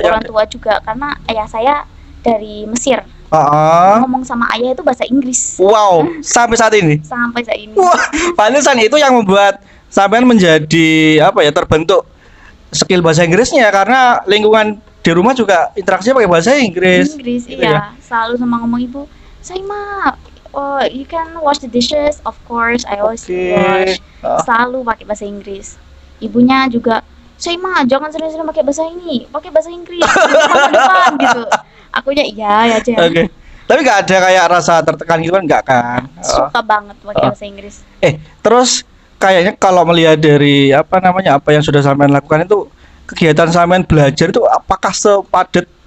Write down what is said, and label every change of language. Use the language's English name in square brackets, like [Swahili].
[Indonesian] orang tua juga karena ayah saya dari Mesir. Ngomong sama ayah itu bahasa Inggris. Wow, sampai saat ini. Sampai saat ini. Wah, pantesan itu yang membuat sampean menjadi terbentuk skill bahasa Inggrisnya karena lingkungan di rumah juga interaksinya pakai bahasa Inggris. Inggris gitu iya. Ya? Selalu sama ngomong ibu, [English] Saima, you can wash the dishes, of course, I always wash. [Indonesian] Selalu pakai bahasa Inggris. Ibunya juga, Saima, jangan sering-sering pakai bahasa Inggris. Depan gitu. Akunya iya aja. Oke. Tapi nggak ada kayak rasa tertekan gitu kan, nggak kan? Suka banget pakai bahasa Inggris. Terus kayaknya kalau melihat dari apa yang sudah sampean lakukan itu, kegiatan sampean belajar itu apakah sepadat